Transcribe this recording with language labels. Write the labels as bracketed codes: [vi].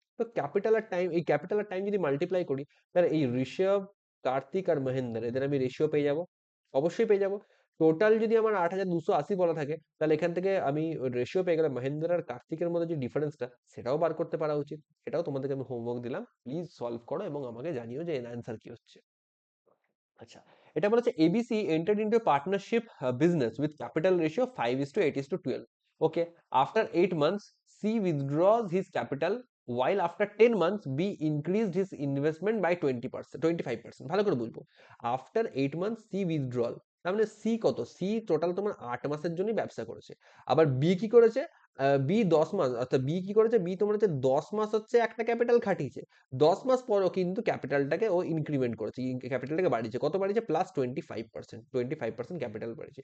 [bn] তো ক্যাপিটাল আর টাইম, এই ক্যাপিটাল আর টাইম যদি মাল্টিপ্লাই করি, তাহলে এই ঋষভ, কার্তিক আর মহেন্দ্র এদের আমি রেশিও পেয়ে যাব, অবশ্যই পেয়ে যাব। টোটাল যদি আমার 8,280 বলা থাকে, তাহলে এখান থেকে আমি রেশিও পেয়ে গেলে মহেন্দ্র আর কার্তিকের মধ্যে যে ডিফারেন্সটা, সেটাও বার করতে পারা উচিত। এটাও তোমাদেরকে আমি হোমওয়ার্ক দিলাম, প্লিজ সলভ করো এবং আমাকে জানিও যে এর অ্যান্সার কি হচ্ছে। আচ্ছা, এটা বলেছে ABC [en] entered into a partnership business with capital ratio 5:8:12. Okay, after 8 months, C withdraws his capital, while after 10 months, B increased his investment by 20%, 25%. [bn] ভালো করে বুঝবো। After 8 months, C withdrawal, তার মানে C কত? C টোটাল তোমার 8 মাসের জন্যই ব্যবসা করেছে। আবার B কি করেছে? B 10 মাস, অর্থাৎ B কি করেছে? B তোমার হচ্ছে 10 মাস হচ্ছে একটা ক্যাপিটাল খাটিয়েছে। 10 মাস পরও কিন্তু ক্যাপিটালটাকে ও ইনক্রিমেন্ট করেছে, ক্যাপিটালটাকে বাড়িয়েছে, কত বাড়িয়েছে, +25%, 25% ক্যাপিটাল বাড়িয়েছে।